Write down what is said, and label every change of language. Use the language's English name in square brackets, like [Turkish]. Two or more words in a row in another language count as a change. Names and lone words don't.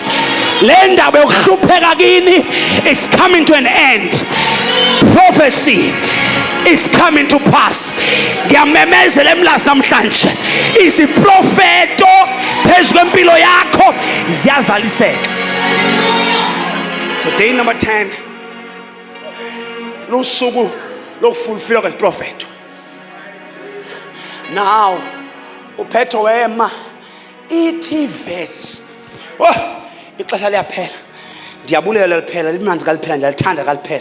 [Zulu] Le ndaba yokuhlupheka kini, [English] it's coming to an end. Prophecy is coming to pass. [Zulu] Ngiyamemezela emlazi namhlanje isiprofeto phezu kwempilo yakho ziyazaliseka. [English] So day number 10 [Zulu] lusuku lokufulfilwa kwesiprofeto. [Xhosa] Now uPetro wema ithi verse, oh ixesha liyaphela, ndiyabulela liphela, limanzi kaliphela, ndiyalithanda kaliphela.